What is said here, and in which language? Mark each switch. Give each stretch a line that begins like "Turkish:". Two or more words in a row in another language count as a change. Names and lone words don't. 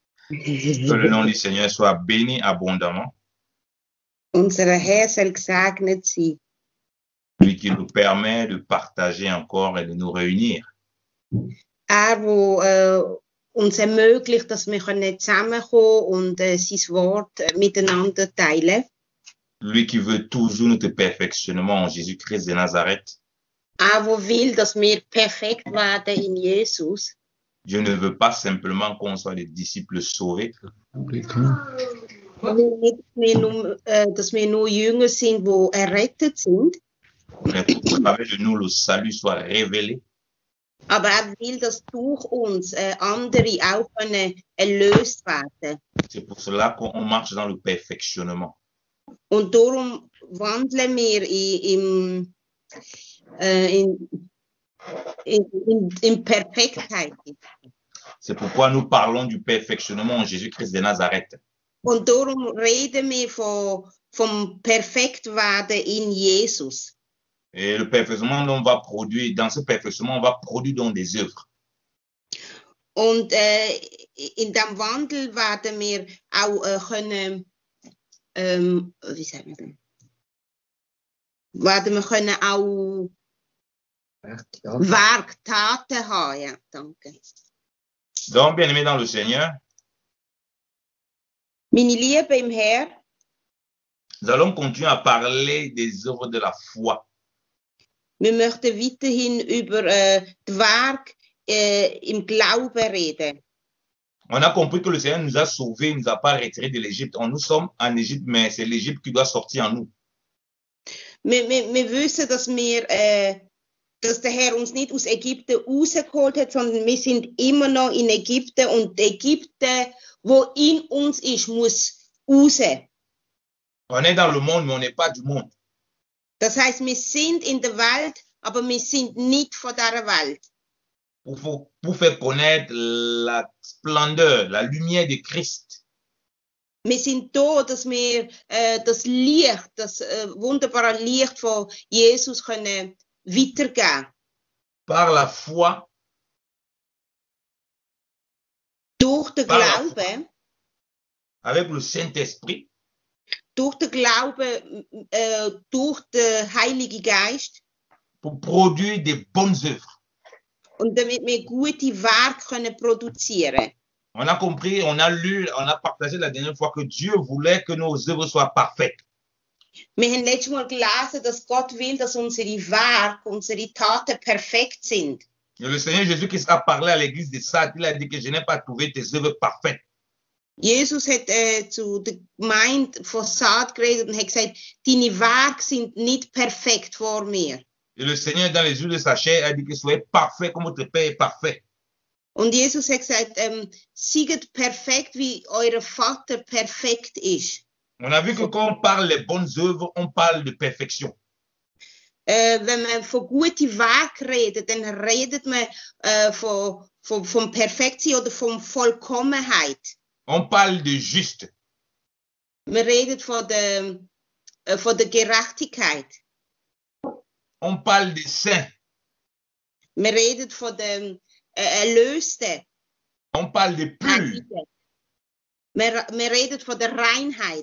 French: Que le nom du Seigneur soit béni abondamment.
German: Unser Herr soll gesegnet sein.
French: Lui qui nous permet de partager encore et de nous réunir.
German: Wo uns ermöglicht, dass wir zusammenkommen und sein Wort miteinander teilen.
French: Lui qui veut toujours notre perfectionnement en Jésus-Christ de Nazareth.
German: Wo will, dass wir perfekt werden in Jesus.
French: Dieu ne veut pas simplement qu'on soit des disciples sauvés.
German: Er will nicht, dass wir nur Jünger sind, die errettet sind.
French: Mais pour travers de nous, le salut soit révélé.
German: Aber er will, dass durch uns andere auch erlöst werden.
French: C'est pour cela qu'on marche dans le perfectionnement.
German: Und darum wandeln wir in Perfektheit.
French: C'est pourquoi nous parlons du perfectionnement en Jésus-Christ de Nazareth.
German: Und darum reden wir vom Perfektwerden in Jesus.
French: Et le perfectionnement, on va produire, dans ce perfectionnement, on va produire donc des œuvres.
German: Und in dem Wandel werden wir auch können, wie sagen wir denn? Werden wir können auch Werktaten haben. Ja, danke.
French: Donc, bien aimé dans le Seigneur,
German: Meine Liebe im Herr,
French: nous allons continuer à parler des œuvres de la foi.
German: wir möchten weiterhin über das Werk im Glauben reden.
French: On a compris que le Seigneur nous a sauvés, il ne nous a pas retirés de l'Égypte. Nous sommes en Égypte, mais c'est l'Égypte qui doit sortir en nous.
German: Wir wissen, dass der Herr uns nicht aus Ägypten rausgeholt hat, sondern wir sind immer noch in Ägypten und Ägypten, wo in uns ist, muss raus.
French: On est dans le monde, mais on n'est pas du monde.
German: Das heißt, wir sind in der Welt, aber wir sind nicht von dieser Welt.
French: Pour faire connaître la splendeur, la lumière de Christ.
German: Wir sind da, dass wir das Licht, das wunderbare Licht von Jesus können weitergeben.
French: Par la foi.
German: Durch den Glauben.
French: Avec le Saint-Esprit.
German: Durch den Glauben, durch den Heiligen Geist.
French: Pour produire des bonnes œuvres.
German: Und damit wir gute Werke können produzieren.
French: On a compris, on a lu, on a partagé la dernière fois que Dieu voulait que nos œuvres soient parfaites.
German: Wir haben letztes Mal gelesen, dass Gott will, dass unsere Werke, unsere Taten perfekt sind.
French: Et le Seigneur Jésus-Christ a parlé à l'église de Sardes, il a dit que je n'ai pas trouvé tes œuvres parfaites.
German: Jesus hat zu der Gemeinde von Sardes geredet und hat gesagt, deine Werke sind nicht perfekt vor mir.
French: Et le Seigneur, dans les yeux de sa chair, a dit que soyez parfait comme votre Père est parfait.
German: Und Jesus hat gesagt, seid perfekt, wie euer Vater perfekt ist.
French: On a vu que quand on parle des bonnes œuvres, on parle de perfection.
German: Wenn man von guten Werken redet, dann redet man vom Perfektsein oder von Vollkommenheit.
French: On parle de juste.
German: Man redet von der Gerechtigkeit.
French: On parle de saint.
German: Man redet von dem Erlösten.
French: On parle de pur.
German: Man redet von der Reinheit.